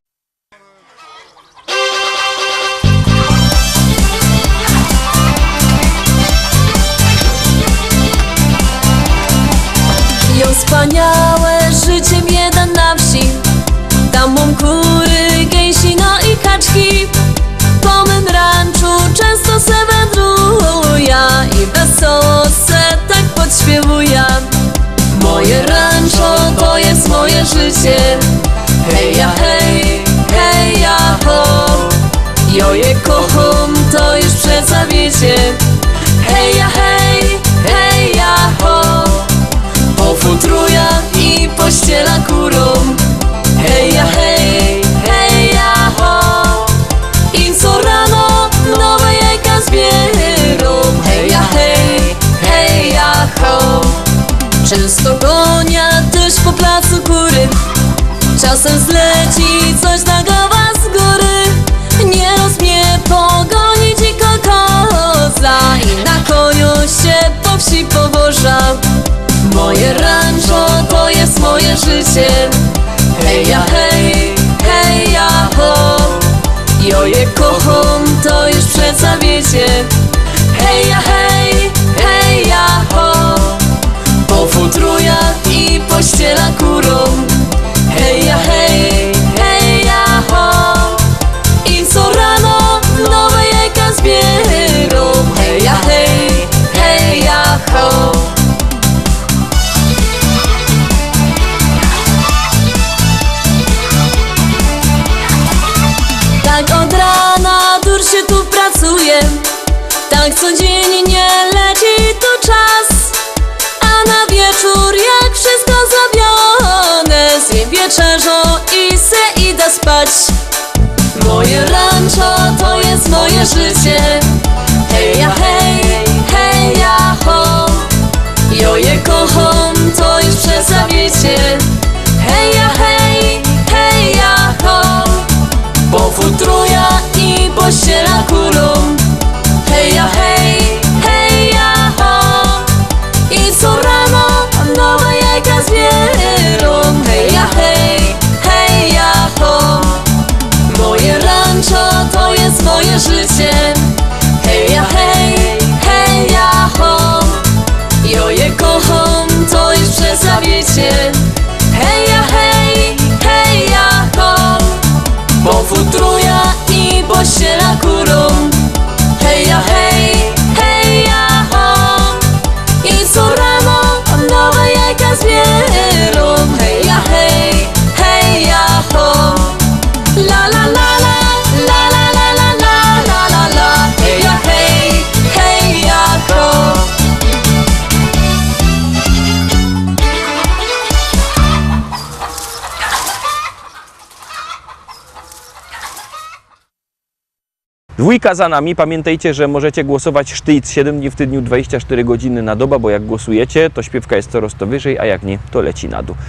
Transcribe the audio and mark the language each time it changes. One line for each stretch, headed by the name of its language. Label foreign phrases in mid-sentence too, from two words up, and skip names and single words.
Silesian: Jo wspaniałe życie jeden na wsi, tam mam kury, gęsi, no i kaczki. Po mym ranczu często se wędruję i wesoło se tak podśpiewuję. Moje rancho to jest moje życie, hej ja hej, hej ja ho. Jo je kocham, to już przeca wiecie, hej ja hej, hej ja ho. Pofutruja i pościela kurą, hej ja hej, hej ja ho. I co rano nowe jajka zbiera. Często konia też po placu kury. Czasem zleci coś na głowa z góry. Nieraz mnie pogoni dziko koza i na koniu się po wsi powoża. Moje rancho to jest moje życie. Hej ja hej, hej ja ho. Jo je kocham, to już przeca wiecie. Hej ja hej, hej ja ho. Po futrujach i pościela kurą. Hej ja hej, hej ja ho. I co rano nowe jajka zbierą. Hej ja hej, hej ja ho. Tak od rana dur się tu pracuje. Tak codziennie leci tu czas. A na wieczór jak wszystko zrobione, zjem wieczerzą i se idę spać. Moje rancho to jest moje życie. Hej ja hej, hej ja ho. Jo je kocham, to już przeca wiecie. Hej ja hej, hej ja ho. Po futruja i pościela kurą. Hej ja hej, hej ja ho. I co rano nowe jajka zbierą. Hej ja hej, hej ja ho. Moje rancho to jest moje życie. Hej ja hej, hej ja ho. Jo je kocham, to już przeca wiecie. Hej ja hej, hej ja ho. Po futruja i pościela kurą. Hej ja hej, hej ja ho. I co rano nowe jajka zbierą. Hej ja hej, hej ja ho. La la la la, la la la la la la la la. Hej ja hej, hej ja ho.
Polish: Dwójka za nami. Pamiętajcie, że możecie głosować sztyc 7 dni w tygodniu, 24 godziny na dobę, bo jak głosujecie, to śpiewka jest coraz to wyżej, a jak nie, to leci na dół.